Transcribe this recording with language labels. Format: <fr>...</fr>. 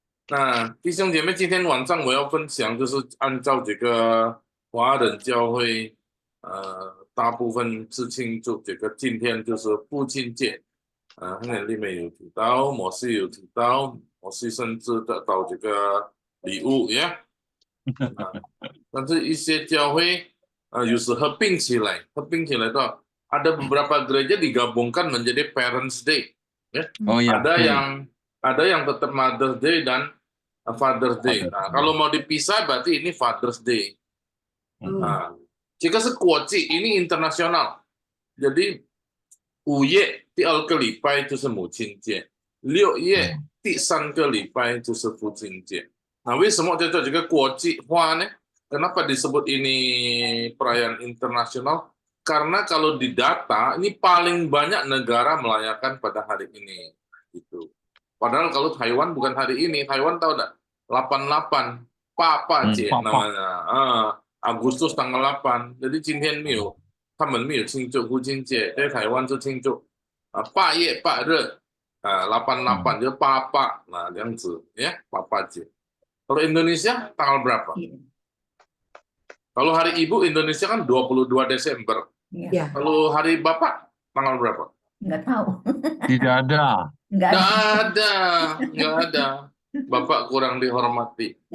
<zh>那弟兄姐妹，今天晚上我要分享，就是按照这个华人教会大部分是庆祝这个今天就是父亲节，亨利里面有提到，摩西有提到，摩西甚至得到这个礼物呀。但是一些教会有时合并起来</zh> <id>itu ada beberapa gereja digabungkan menjadi Parents Day. Ya. Oh ya, Ada yang tetap Mother's Day dan Father's Day. Nah, kalau mau dipisah berarti ini Father's Day. Nah, jika sekuoci ini internasional.</id> <zh>Jadi 5月第2个礼拜就是母亲节，6月第3个礼拜就是父亲节。</zh> <id>Nah,</id> <zh>为什么叫做这个国际化呢?</zh> <id>Kenapa disebut ini perayaan internasional? Karena kalau di data ini paling banyak negara merayakan pada hari ini. Gitu. Padahal kalau Taiwan bukan hari ini, Taiwan tahu enggak? 88 Papa Cie namanya. Agustus tanggal 8.</id> <zh>Jadi 今天没有他们没有庆祝父亲节，在台湾是庆祝8月8日88就Papa, nah 这样子ya, Papa Cie.</zh> <id>Kalau Indonesia tanggal berapa? Kalau hari Ibu Indonesia kan 22 Desember. Ya. Kalau hari Bapak tanggal berapa? Nggak tahu. tidak ada. Nggak ada. Nggak ada. Bapak kurang dihormati.</id>